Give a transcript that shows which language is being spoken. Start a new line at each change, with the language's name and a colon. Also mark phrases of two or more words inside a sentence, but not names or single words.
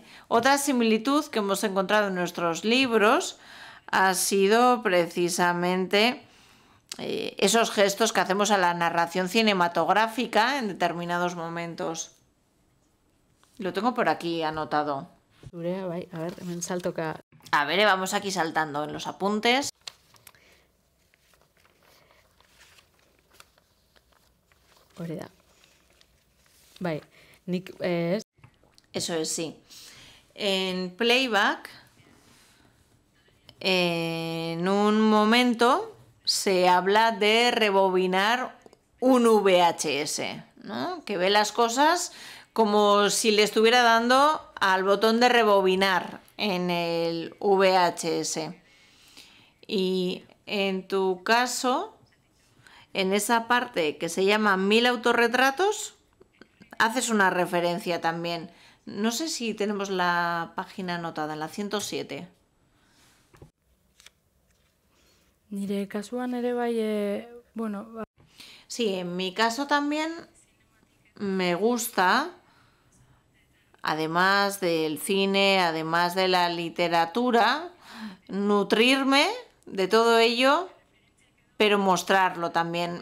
Spanish: Otra similitud que hemos encontrado en nuestros libros ha sido precisamente esos gestos que hacemos a la narración cinematográfica en determinados momentos. Lo tengo por aquí anotado. A ver,
Basque: hemen saltoka.
Spanish: A ver, vamos aquí saltando en los apuntes.
Basque: Hori da. Bai, nik
Spanish: Eso es, sí. En playback, en un momento se habla de rebobinar un VHS, ¿no? Que ve las cosas como si le estuviera dando al botón de rebobinar en el VHS. Y en tu caso, en esa parte que se llama 1000 autorretratos, haces una referencia también. No sé si tenemos la página anotada, en la 107.
Basque: nire kasuan ere bai, bueno,
Spanish: Sí, en mi caso también me gusta, además del cine, además de la literatura, nutrirme de todo ello, pero mostrarlo también.